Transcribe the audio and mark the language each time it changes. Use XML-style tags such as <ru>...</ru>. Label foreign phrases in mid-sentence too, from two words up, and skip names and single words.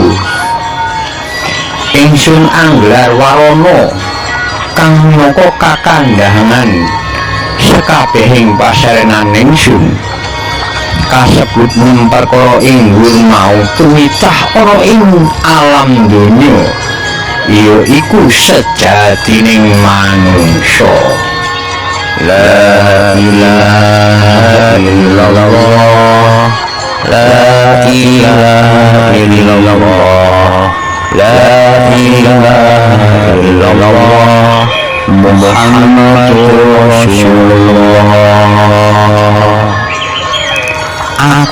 <jv>ingsun anggelar warana kang minangka kakandhangan sakabehing pasarenan ingsun kasebut perkara ing mau tuwitah ana ing alam donya ya iku sejatining manungsa</jv> <ar>لا إله إلا الله لا إله إلا الله لا إله إلا الله محمد رسول الله aku</ar>